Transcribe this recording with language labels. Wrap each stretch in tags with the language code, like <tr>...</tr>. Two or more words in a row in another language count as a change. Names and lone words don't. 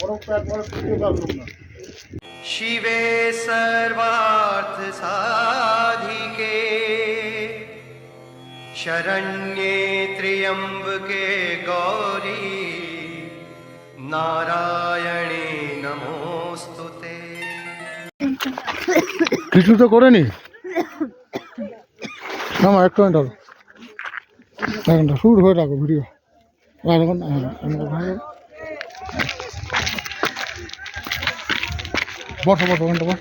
<sa>शिवे सर्वार्थ साधिके शरण्ये त्र्यंबके गौरी नारायणे नमोस्तुते।</sa> <bn>কিছু তো করেনি না এক মিনিট একটা শুট হয়ে রাখো ভিডিও বসো বসো ওখানটা বস</bn>